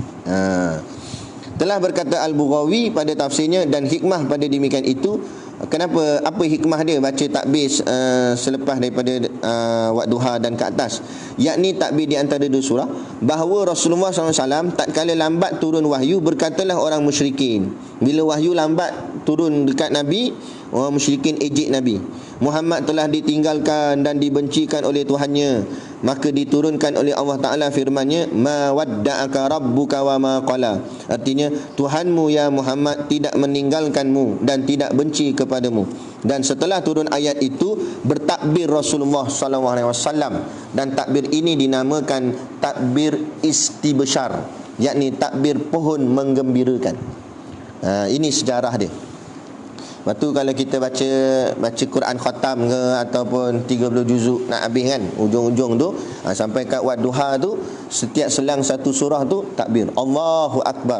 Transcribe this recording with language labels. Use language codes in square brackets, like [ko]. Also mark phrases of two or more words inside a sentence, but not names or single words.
[ms] Telah berkata Al-Bughawi pada tafsirnya, dan hikmah pada demikian itu, kenapa, apa hikmah dia baca takbir selepas daripada Wad-Duha dan ke atas, yakni takbir di antara dua surah, bahawa Rasulullah SAW tatkala lambat turun wahyu, berkatalah orang musyrikin, bila wahyu lambat turun dekat Nabi, orang musyrikin ejek Nabi, Muhammad telah ditinggalkan dan dibencikan oleh Tuhannya. Maka diturunkan oleh Allah Ta'ala firman-Nya, [ar] ما ودعك ربك وما قلى. [ms] Artinya, Tuhanmu ya Muhammad tidak meninggalkanmu dan tidak benci kepadamu. Dan setelah turun ayat itu, bertakbir Rasulullah SAW, dan takbir ini dinamakan takbir istibsyar, yakni takbir pohon menggembirakan. Ini sejarah dia. Lepas tu kalau kita baca Quran khatam ke ataupun 30 juzuk nak habis kan, ujung-ujung tu sampai kat Wad-Duha tu, setiap selang satu surah tu takbir [ar] الله أكبر.